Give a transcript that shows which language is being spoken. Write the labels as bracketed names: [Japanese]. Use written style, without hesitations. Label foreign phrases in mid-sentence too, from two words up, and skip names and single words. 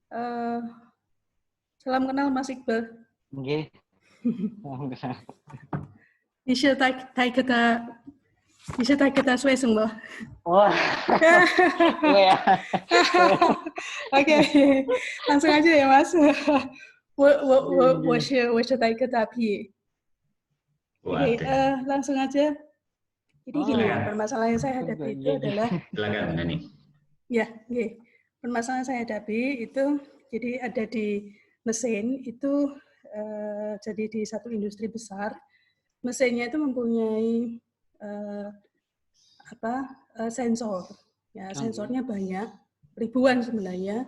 [Indonesian] Salam kenal Mas Iqbal. Nggih. Bisa kita suwe semua. Wah. Iya. Oke, langsung aja ya Mas. 我是带个大批。 Oke, langsung aja. Jadi gini ya, permasalahan yang saya hadapi itu adalah Silakan Nani. ya, permasalahan yang saya hadapi itu jadi ada di mesin itu jadi di satu industri besar, mesinnya itu mempunyai sensor, ya sensornya banyak, ribuan sebenarnya.